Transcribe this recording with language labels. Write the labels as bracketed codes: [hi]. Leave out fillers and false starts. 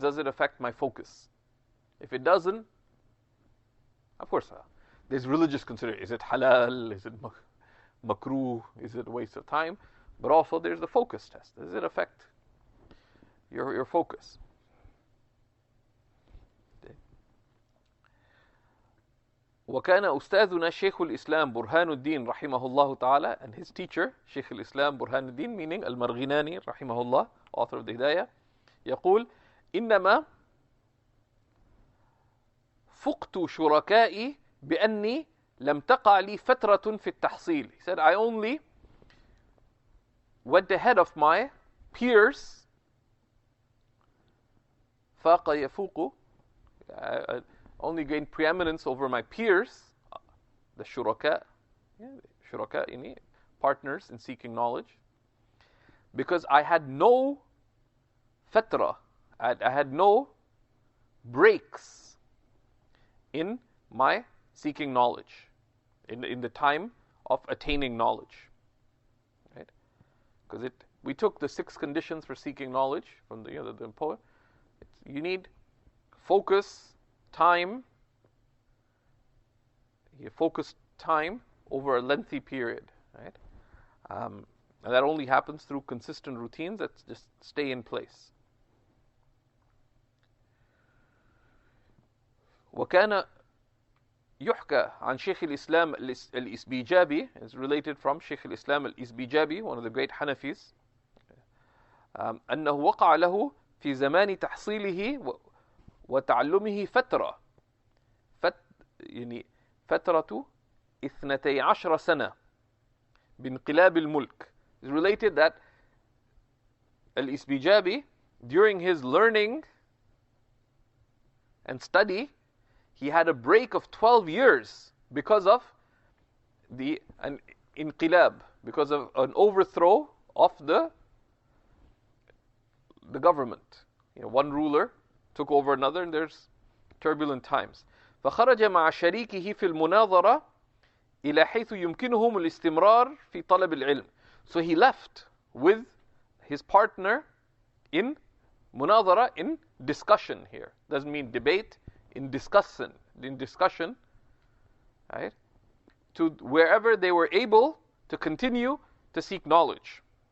[en] Does it affect my focus? If it doesn't, of course, there's religious consideration. Is it halal? Is it makruh? Is it a waste of time? But also there's the focus test. Does it affect your focus? [ar] وكان أستاذنا شيخ الإسلام برهان الدين رحمه الله تعالى, [en] and his teacher [ar] شيخ الإسلام برهان الدين, [en] meaning [ar] المرغناني رحمه الله, [en] author of the Hidayah, [ar] يقول إنما فقت شركائي بأني لم تقع لي فترة في التحصيل. [en] He said, I only went ahead of my peers. [ar] فاق يفوق, [en] I only gained preeminence over my peers, the shuraka, shuraka, partners in seeking knowledge, because I had no fatra, I had no breaks in my seeking knowledge, in the time of attaining knowledge, right? Because we took the 6 conditions for seeking knowledge from the poet. You need focus, time, you focus time over a lengthy period, right? And that only happens through consistent routines that just stay in place. [ar] وكان يحكى عن شيخ الإسلام الإسبيجابي, [en] is related from Shaykh al-Islam al-Isbijabi, one of the great Hanafis, [ar] أنه وقع له في زمان تحصيله وتعلمه فترة يعني فترة 12 سنة بانقلاب الملك. [en] It's related that al-Isbijabi, during his learning and study, he had a break of 12 years because of an inqilab, because of an overthrow of the government. One ruler took over another, and there's turbulent times. [ar] فخرج مع شريكه في المناظرة إلى حيث يمكنهم الاستمرار في طلب العلم. [en] So he left with his partner in munadhara, in discussion here. Doesn't mean debate, in discussion, right? To wherever they were able to continue to seek knowledge.